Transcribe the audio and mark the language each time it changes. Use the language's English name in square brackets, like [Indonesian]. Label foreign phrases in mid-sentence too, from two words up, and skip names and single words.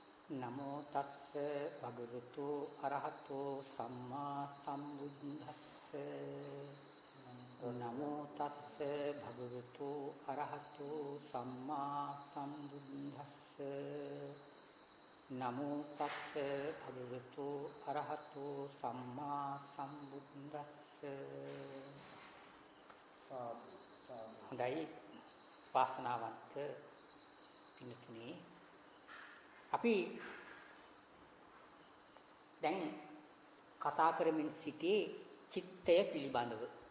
[Pali] නමෝ තස්ස භගවතු අරහතෝ සම්මා සම්බුද්දස්ස නමෝ තස්ස භගවතු අරහතෝ සම්මා සම්බුද්දස්ස නමෝ තස්ස භගවතු අරහතෝ සම්මා සම්බුද්දස්ස [Sinhala] හොඳයි වාසනාවන්ත පින්තුනේ අපි දැන් කතා කරමින් සිටියේ චිත්තය පිළිබඳව.